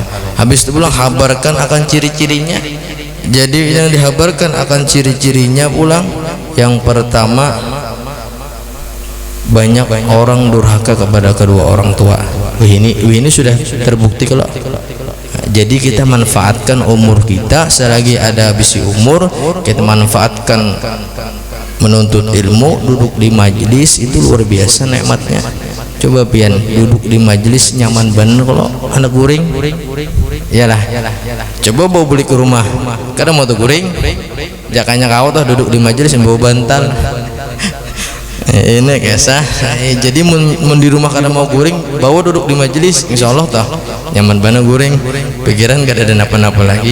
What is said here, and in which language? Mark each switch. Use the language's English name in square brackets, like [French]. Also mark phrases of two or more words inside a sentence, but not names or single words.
[Indonesian] Habis itu pulang habarkan akan ciri-cirinya. Jadi yang dihabarkan akan ciri-cirinya pulang, yang pertama banyak orang durhaka kepada kedua orang tua. Ini sudah terbukti kalau. Jadi kita manfaatkan umur kita, selagi ada habisi umur kita manfaatkan menuntut ilmu, duduk di majelis itu luar biasa nikmatnya. [Banjar] Coba pian duduk di majelis nyaman bener kalau anak guring. Iyalah. Coba bawa beli ke rumah, kadang mau tuh guring, jakanya kau tuh duduk di majelis yang bawa bantal. Ini kisah. Jadi mun di rumah kadang mau guring, bawa duduk di majelis, [Arabic] إن شاء الله [Banjar] tah nyaman banget guring, pikiran gak ada apa-apa lagi.